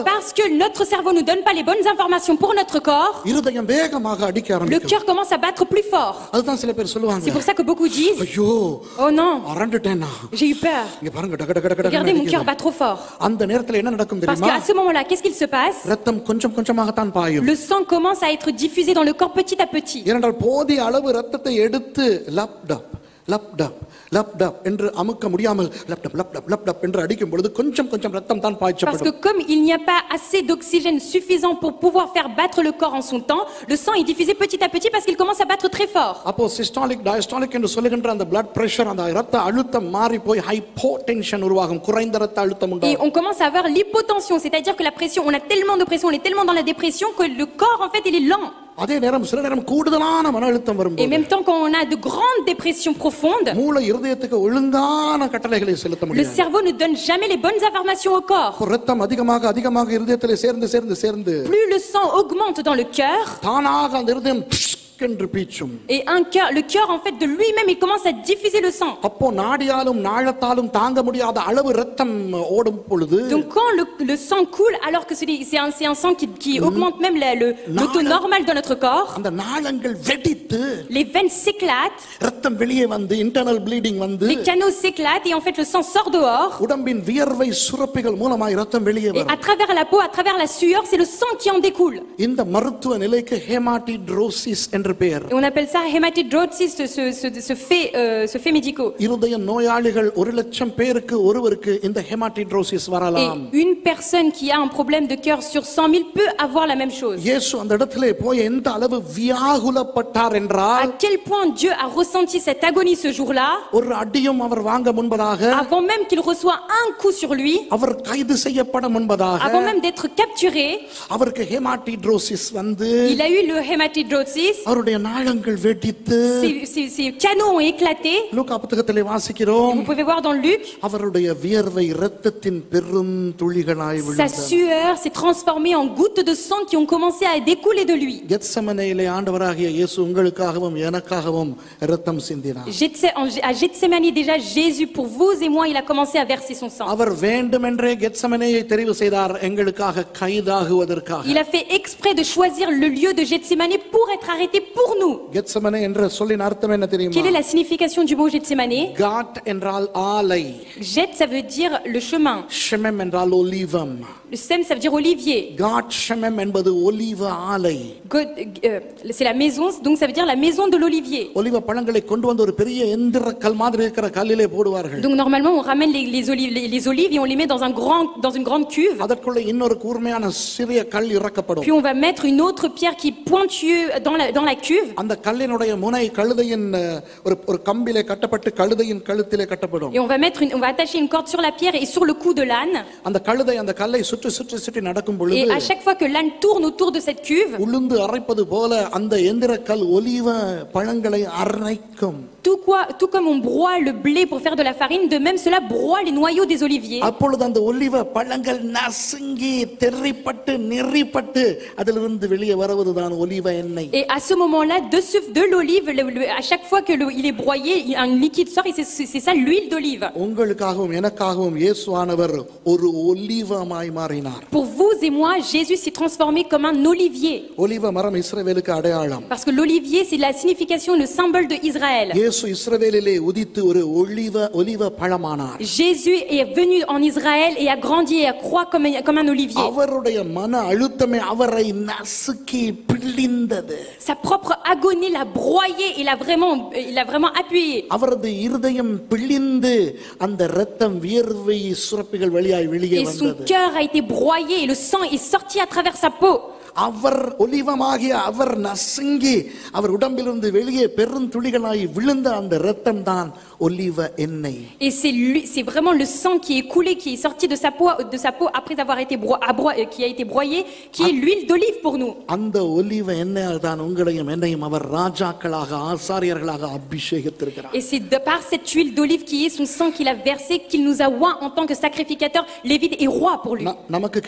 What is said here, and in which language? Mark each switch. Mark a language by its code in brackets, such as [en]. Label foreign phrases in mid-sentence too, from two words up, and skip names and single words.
[fr] Parce que notre cerveau ne donne pas les bonnes informations pour notre corps, [ta] இருதயம் வேகமாக அடிக்க [fr] le [ta] ஆரம்பிக்கும். [fr] cœur commence à battre plus fort. [ta] அதுதான் சில பேர் [fr] C'est [ta] சொல்லுவாங்க, [fr] pour ça que beaucoup disent, [ta] ஐயோ [fr] oh non, [ta] அரண்டுட்டேனா, [fr] j'ai eu peur. [ta] இங்க பாருங்க டக டக டக [fr] Regardez, mon cœur [ta] டக. [fr] bat trop fort. [ta] அந்த நேரத்துல என்ன நடக்கும் [fr] Parce [ta] தெரியுமா? [fr] qu'à ce moment-là, qu'est-ce qu'il se passe? [ta] ரத்தம் கொஞ்சம் கொஞ்சமாகத்தான் பாயும். [fr] Le sang commence à être diffusé dans le corps petit à petit. [ta] ஏனென்றால் போதிய அளவு ரத்தத்தை எடுத்து லப்டப் லப்டப் லப்டப் என்று அமுக்க முடியாமல் லப்டப் லப்டப் லப்டப் என்று அடிக்கும் பொழுது கொஞ்சம் கொஞ்சம் ரத்தம் தான் [fr] Parce que [ta] பாய்ச்சப்படும். [fr] comme il n'y a pas assez d'oxygène suffisant pour pouvoir faire battre le corps en son temps, le sang est diffusé petit à petit parce qu'il commence à battre très fort. [ta] அப்போ [en] systolic diastolic [ta] என்று சொல்லுகின்ற அந்த [en] blood pressure, [ta] அந்த ரத்த அழுத்தம் மாறி போய் ஹைப்போடென்ஷன் உருவாகும், குறைந்த ரத்த அழுத்தம் [fr] Et [ta] உண்டாகும். [fr] on commence à avoir l'hypotension, c'est-à-dire que la pression, on a tellement de pression, on est tellement dans la dépression que le corps en fait il est lent. [ta] அதே நேரம் சில நேரம் கூடுதலான மன அழுத்தம் [fr] Et [ta] வரும்போது [fr] même temps quand on a de grandes dépressions profondes, [ta] மூளை இருதயத்துக்கு ஒழுங்கான கட்டளைகளை செலுத்த [fr] le [ta] முடியாது. [fr] cerveau ne donne jamais les bonnes informations au corps. [ta] அப்போ ரத்தம் அதிகமாக அதிகமாக இருதயத்திலே சேர்ந்து சேர்ந்து சேர்ந்து [fr] Plus le sang augmente dans le cœur, [ta] தானாக அந்த இருதயம் என்று பீச்சும். [fr] et le cœur en fait de lui-même il commence à diffuser le sang. [ta] அப்போ நாடியாலும் நாளத்தாலும் தாங்க முடியாத அளவு ரத்தம் ஓடும் பொழுது [fr] Donc quand le sang coule, alors que c'est un sang qui augmente même le taux normal de notre corps, [ta] அந்த நாளங்கள் வெடித்து [fr] les veines s'éclatent, [ta] ரத்தம் வெளியே வந்து [en] internal bleeding [ta] வந்து [fr] les canaux s'éclatent et en fait le sang sort dehors. [ta] உடம்பின் வியர்வை சுரப்பிகள் மூலமாய் ரத்தம் வெளியே [fr] Et [ta] வரும். [fr] à travers la peau, à travers la sueur, c'est le sang qui en découle. [ta] இந்த மருத்துவ நிலைக்கு ஹெமாட்டிட்ரோசிஸ் என்று பெயர். [fr] Et on appelle ça hématidrosis, ce fait médicaux. [ta] இருதய நோயாளிகள் 1,00,000 பேருக்கு ஒருவருக்கு இந்த ஹெமாட்டிட்ரோசிஸ் [fr] Et [ta] வரலாம். [fr] une personne qui a un problème de cœur sur 100 000 peut avoir la même chose. [ta] இயேசு அந்த இடத்திலே போய் எந்த அளவு வியாகுலப்பட்டார் [fr] À [ta] என்றால், [fr] quel point Dieu a ressenti cette agonie ce jour-là, [ta] ஒரு அடியும் அவர் வாங்க முன்பதாக, [fr] avant même qu'il reçoit un coup sur lui, [ta] அவர் கைது செய்யப்பட முன்பதாக, [fr] avant même d'être capturé, [ta] அவருக்கு ஹெமாட்டிட்ரோசிஸ் வந்து [fr] il a eu le hématidrosis, [ta] அவருடைய நாளங்கள் வெடித்து, [fr] ses canaux ont éclaté. [ta] லூக்கா புத்தகத்திலே வாசிக்கிறோம், [fr] Vous pouvez voir dans Luc, [ta] அவருடைய வியர்வை இரத்தத்தின் பெரும் துளிகளாய் [fr] sa [ta] விழுந்தது. [fr] sueur s'est transformée en gouttes de sang qui ont commencé à découler de lui. [ta] கெத்செமனேயிலே ஆண்டவராகிய இயேசு உங்களுக்காகவும் எனக்காகவும் இரத்தம் சிந்தினார். [fr] À Gethsemane déjà, Jésus, pour vous et moi, il a commencé à verser son sang. [ta] அவர் வேண்டுமென்றே கெத்செமனேயை தெரிவு செய்தார் எங்களுக்காக கைதாகுவதற்காக. [fr] Il a fait exprès de choisir le lieu de Gethsemane pour être arrêté pour nous. [ta] கெத்செமனே என்ற சொல்லின் அர்த்தம் என்ன தெரியுமா? [fr] Quelle est la signification du mot Gethsemane? [ta] காட் என்றால் ஆலை, [fr] Geth, ça veut dire le chemin. [ta] ஷெமெம் என்றால் ஒலிவம். [fr] Le sem, ça veut dire olivier. [ta] காட் ஷெமெம் என்பது ஒலிவ ஆலை. [fr] C'est la maison, donc ça veut dire la maison de l'olivier. [ta] ஒலிவ பழங்களை கொண்டு வந்து ஒரு பெரிய எந்திர கல் மாதிரி இருக்கிற கல்லிலே போடுவார்கள். [fr] Donc normalement, on ramène les olives et on les met dans une grande cuve. [ta] அதற்குள்ள இன்னொரு கூர்மையான சிறிய கல் இறக்கப்படும். [fr] Puis on va mettre une autre pierre qui est pointueuse dans la cuve. [ta] அந்த கல்லினுடைய முனை கழுதையின் ஒரு கம்பிலே கட்டப்பட்டு கழுதையின் கழுத்திலே கட்டப்படும். [fr] Et on va attacher une corde sur la pierre et sur le cou de l'âne. [ta] அந்த கழுதை அந்த கல்லை சுற்றி சுற்றி சுற்றி நடக்கும் பொழுது, [fr] Et à chaque fois que l'âne tourne autour de cette cuve, [ta] உளுந்து அரைப்பது போல அந்த எந்திர கல் ஒலிவ பழங்களை அரைக்கும். [fr] tout comme on broie le blé pour faire de la farine, de même cela broie les noyaux des oliviers. [ta] அப்பொழுது அந்த ஒலிவ பழங்கள் நசுங்கி தெறிப்பட்டு நெறிப்பட்டு அதிலிருந்து வெளியே வருவதுதான் ஒலிவ எண்ணெய். [fr] Et à ce moment-là, de l'olive, à chaque fois que il est broyé, un liquide sort et c'est ça l'huile d'olive. [ta] உங்களுக்காகவும் எனக்காகவும் இயேசுவானவர் ஒரு ஒலிவமாய் மாறினார். [fr] Pour vous et moi, Jésus s'est transformé comme un olivier. [ta] ஒலிவ மரம் இஸ்ரவேலுக்கு அடையாளம். [fr] Parce que l'olivier, c'est la signification, le symbole de Israël. [ta] இயேசு இஸ்ரவேலிலே உதித்து ஒரு ஒலிவ பழமானார். [fr] Jésus est venu en Israël et a grandi et a croît comme un olivier. [ta] அவருடைய மன அழுத்தமே அவரை நசுக்கி பிழிந்தது. [fr] Sa propre agonie l'a broyé et il l'a vraiment appuyé. [ta] அவரது இருதயம் பிழிந்து அந்த இரத்தம் வியர்வை சுரப்பிகள் வழியாய் வெளியே [fr] Et son [ta] வந்தது. [fr] cœur a été broyé et le sang est sorti à travers sa peau. [ta] அவர் ஒலிவமாகிய அவர் நசுங்கி அவர் உடம்பிலிருந்து வெளியே பெருந்துளிகளாய் விழுந்த அந்த இரத்தம் தான் ஒலிவ எண்ணெய். [fr] Et c'est vraiment le sang qui est coulé, qui est sorti de sa peau après avoir été qui a été broyé, qui est l'huile d'olive pour nous. [ta] அந்த ஒலிவ எண்ணெயால் தான் உங்களையும் என்னையும் அவர் ராஜாக்களாக ஆசாரியர்களாக அபிஷேகித்திருக்கிறார். [fr] Et c'est par cette huile d'olive qui est son sang qu'il a versé qu'il nous a oint en tant que sacrificateur, lévite et roi pour lui.